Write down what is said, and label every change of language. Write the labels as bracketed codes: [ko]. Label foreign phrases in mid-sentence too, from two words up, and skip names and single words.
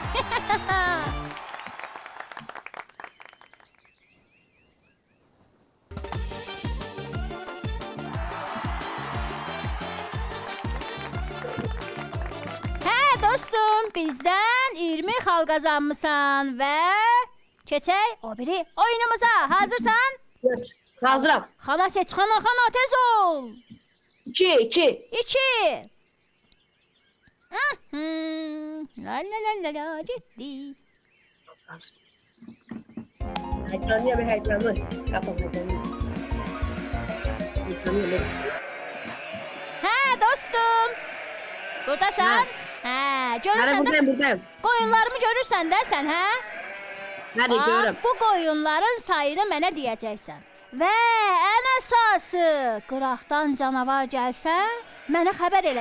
[az] Hə dostum, bizdən 20 xal qazanmısan və keçək o biri oyunumuza. Hazırsan? Geç. Hazıram. Xana seç, xana tez ol. 2, 2. 2. La la la la la ciddi. [tr] Heyecanlı bir heyecanlı. Yapalım heyecanlı. Heyecanlı. [az] Hə dostum. Burdasan? Hə, görürsən də [tr] Buradayım, buradayım. [az] qoyunlarımı görürsən də sən, hə? [tr] Hadi görürüm. [az] Bu qoyunların sayını mənə deyəcəksən. Və ən əsası, qıraqdan canavar gəlsə, mənə xəbər elə.